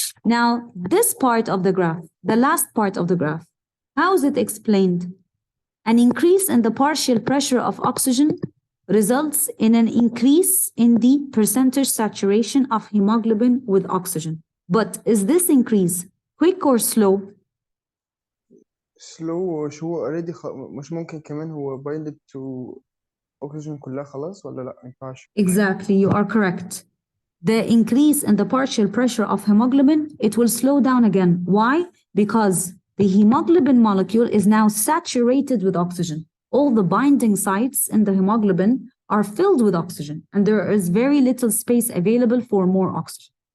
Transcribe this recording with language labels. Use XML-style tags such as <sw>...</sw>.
<en>Now, this part of the graph, the last part of the graph, how is it explained? An increase in the partial pressure of oxygen results in an increase in the percentage saturation of hemoglobin with oxygen. But is this increase quick or slow? slow.</en> <ar>هو</ar> <en>already</en> <ar>مش ممكن كمان هو</ar> <en>binded to oxygen</en> <ar>كلها خلاص ولا لا ما ينفعش؟</ar> <en>Exactly, you are correct. The increase in the partial pressure of hemoglobin, it will slow down again. Why? Because the hemoglobin molecule is now saturated with oxygen. All the binding sites in the hemoglobin are filled with oxygen, and there is very little space available for more oxygen.</en>